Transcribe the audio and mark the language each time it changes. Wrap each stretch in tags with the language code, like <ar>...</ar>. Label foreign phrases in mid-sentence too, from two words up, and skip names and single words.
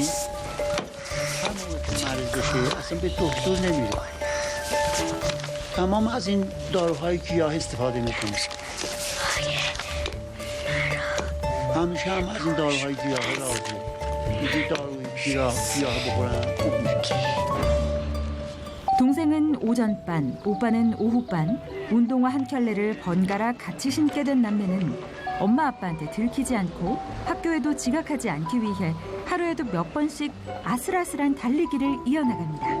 <fa>همون که مریض بشه اصلا به دکتر نمیره. تمام از این داروهای گیاه استفاده میکنه. همیشه هم از این داروهای گیاه راضیه. میگه داروی گیاه بخورن خوب میشه.</fa> <ko>동생은 오전반, 오빠는 오후반, 운동화 한 켤레를 번갈아 같이 신게 된 남매는 엄마 아빠한테 들키지 않고 학교에도 지각하지 않기 위해 하루에도 몇 번씩 아슬아슬한 달리기를 이어나갑니다.</ko>